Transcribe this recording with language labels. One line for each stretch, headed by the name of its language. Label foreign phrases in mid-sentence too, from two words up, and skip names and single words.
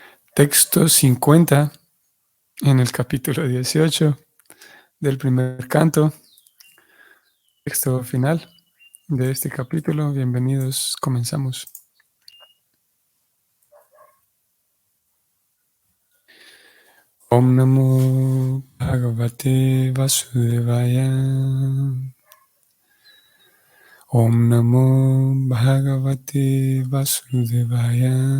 Spanish: Texto 50 en el capítulo 18 del primer canto, texto final de este capítulo. Bienvenidos, comenzamos.
Sanskrit: Om Namo Bhagavate Vasudevaya. Om Namo Bhagavate Vasudevaya.